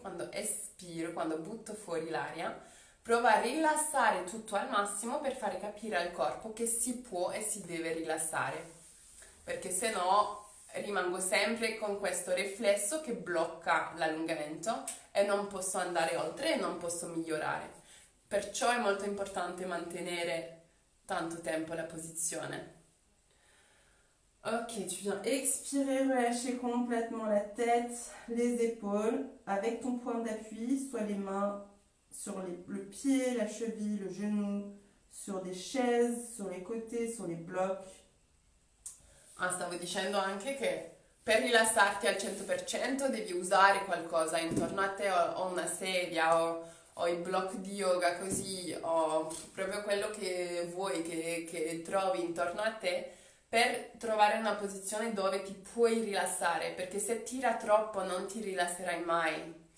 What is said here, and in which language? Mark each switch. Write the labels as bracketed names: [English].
[Italian] Quando espiro, quando butto fuori l'aria, prova a rilassare tutto al massimo per fare capire al corpo che si può e si deve rilassare, perché se no rimango sempre con questo riflesso che blocca l'allungamento e non posso andare oltre e non posso migliorare. Perciò è molto importante mantenere tanto tempo la posizione. [French] Ok, tu viens expirer, relâcher complètement la tête, les épaules, avec ton point d'appui, soit les mains sur le pied, la cheville, le genou, sur des chaises, sur les côtés, sur les blocs. [Italian] Stavo dicendo anche che per rilassarti al 100% devi usare qualcosa intorno a te, o una sedia, o i blocchi di yoga così, o proprio quello che vuoi, che trovi intorno a te, per trovare una posizione dove ti puoi rilassare, perché se tira troppo non ti rilasserai mai.